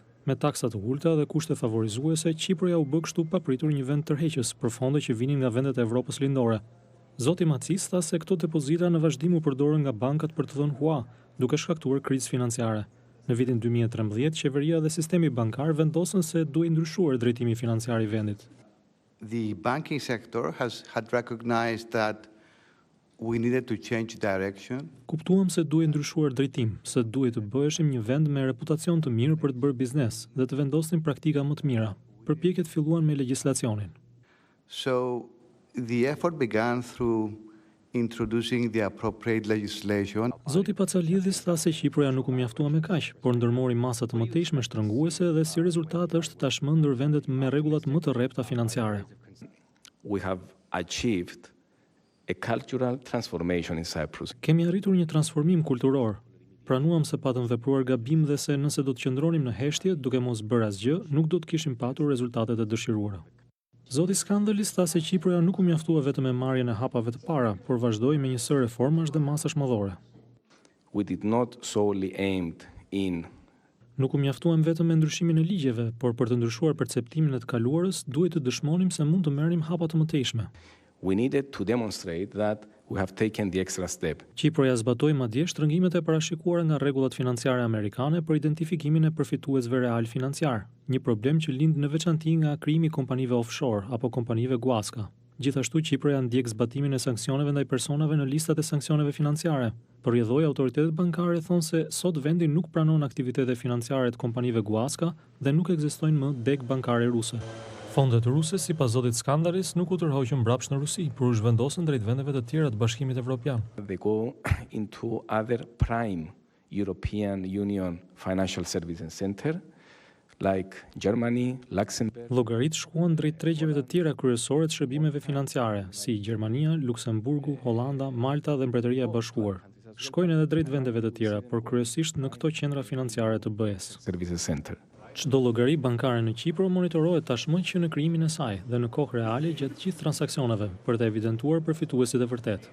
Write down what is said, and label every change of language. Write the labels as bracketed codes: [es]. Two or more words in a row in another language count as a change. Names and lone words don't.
[sq] Me taksa të ulta dhe kushte favorizuese, Qipëria u bë kështu papritur një vend tërheqës për fonde që vinin nga vendet e Evropës lindore. Zoti Macis tha se këto depozita në vazhdim u përdorën nga bankat për të dhënë hua, duke shkaktuar krizë financiare. Në vitin 2013, qeveria dhe sistemi bankar vendosën se duhej ndryshuar drejtimi financiar i vendit. [en] The banking sector had recognized that we needed to change direction. [sq] Kuptuam se duhej ndryshuar drejtim, se duhej të bëheshim një vend me reputacion të mirë për të bërë biznes dhe të vendosnim praktika më të mira. Përpjekjet filluan me legjislacionin. [en] So the effort began through introducing the appropriate legislation. [sq] Zoti Pacalidhis tha se Shqipëria nuk u mjaftua me kaq, por ndërmori masa të mëtejshme shtrënguese dhe si rezultat është tashmë ndër vendet me rregullat më të rrepta financiare. [en] We have achieved a cultural transformation in Cyprus. [sq] Kemi arritur një transformim kulturor. Pranuam se patëm vepruar gabim dhe se nëse do të qëndronim në heshtje, duke mos bërë asgjë, nuk do të kishim patur rezultatet e dëshiruara. Zoti Skandalis tha se Qipëria nuk u mjaftua vetëm me marrjen e hapave të para, por vazhdoi me një sër reformash dhe masash madhore. [en] We did not solely aimed in. [sq] Nuk u mjaftuam vetëm me ndryshimin e ligjeve, por për të ndryshuar perceptimin e të kaluarës, duhet të dëshmonim se mund të merrim hapa të mëtejshme. [en] we needed to demonstrate that we have taken the extra step. [sq] Çiproja zbatoi madje shtrëngimet e parashikuara nga rregullat financiare amerikane për identifikimin e përfituesve real financiar, një problem që lind në veçanti nga krijimi i kompanive offshore apo kompanive guaska. Gjithashtu Çiproja ndjek zbatimin e sanksioneve ndaj personave në listat e sanksioneve financiare. Përrjedhoi autoritetet bankare thonë se sot vendi nuk pranon aktivitete financiare të kompanive guaska dhe nuk ekzistojnë më deg bankare ruse. Fondet ruse, sipas zotit Skandaris, nuk u tërhoqën mbrapsht në Rusi, por u zhvendosën drejt vendeve të tjera të Bashkimit Evropian. [en] They go into other prime European Union financial services center like Germany, Luxembourg. [sq] Llogaritë shkuan drejt tregjeve të tjera kryesore të shërbimeve financiare, si Gjermania, Luksemburgu, Holanda, Malta dhe Mbretëria e Bashkuar. Shkojnë edhe drejt vendeve të tjera, por kryesisht në këto qendra financiare të BE-s. [en] Services center. [sq] Çdo llogari bankare në Kipër monitorohet tashmë që në krijimin e saj dhe në kohë reale gjatë gjithë transaksioneve për të evidentuar përfituesit e vërtet.